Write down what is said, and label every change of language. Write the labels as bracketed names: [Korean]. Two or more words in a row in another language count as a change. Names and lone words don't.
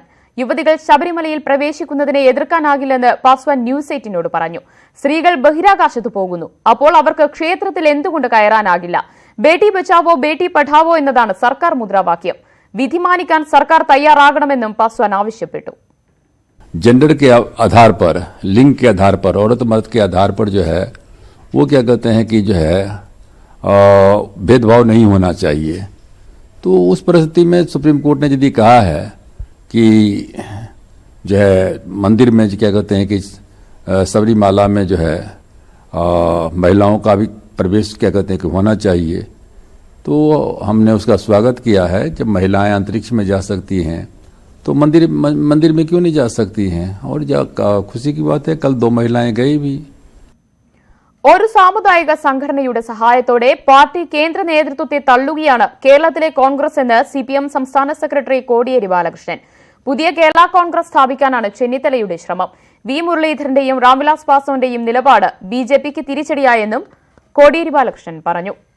[Malayalam] യുവതികൾ ശബരിമലയിൽ പ്രവേശിക്കുന്നതിനെ എതിർക്കാനാകില്ലെന്ന് പാസ്വാൻ ന്യൂസ് 18നോട് പറഞ്ഞു. സ്ത്രീകൾ ബഹിരാകാശത്ത് പോകുന്നു, അപ്പോൾ അവർക്ക് ക്ഷേത്രത്തിൽ എന്തുകൊണ്ട് കയറാനാകില്ല? [Hindi] बेटी बचाओ बेटी पढ़ाओ [Malayalam] എന്നതാണ് സർക്കാർ മുദ്രാവാക്യം. വിധി മാനിക്കാൻ സർക്കാർ തയ്യാറാകണമെന്നും പാസ്വാൻ ആവശ്യപ്പെട്ടു. [Hindi] जेंडर के आधार पर, लिंग के आधार पर, औरत मर्द के आधार पर जो है वो क्या कहते हैं कि जो है भेदभाव नहीं होना चाहिए. तो उस परिस्थिति में सुप्रीम कोर्ट ने यदि कहा है कि जो है मंदिर में क्या कहते हैं कि सबरीमाला में जो है महिलाओं का भी प्रवेश क्या कहते हैं कि होना चाहिए, तो हमने उसका स्वागत किया है. जब महिलाएं अंतरिक्ष में जा सकती हैं तो मंदिर में क्यों नहीं जा सकती हैं? और खुशी की बात है कल 2 महिलाएं गई भी. [Malayalam] ഒരു സാമുദായിക സംഘടനയുടെ സഹായത്തോടെ പാർട്ടി കേന്ദ്ര നേതൃത്വത്തെ തള്ളുകയാണ് കേരളത്തിലെ കോൺഗ്രസ് എന്ന് CPM സംസ്ഥാന സെക്രട്ടറി കോടിയേരി ബാലകൃഷ്ണൻ. പുതിയ കേരള കോൺഗ്രസ് സ്ഥാപിക്കാനാണ് ചെന്നിത്തലയുടെ ശ്രമം. V. മുരളീധരന്റെയും രാംവിലാസ് പാസ്വാന്റെയും നിലപാട് BJPക്ക് തിരിച്ചടിയായെന്നും കോടിയേരി ബാലകൃഷ്ണൻ പറഞ്ഞു.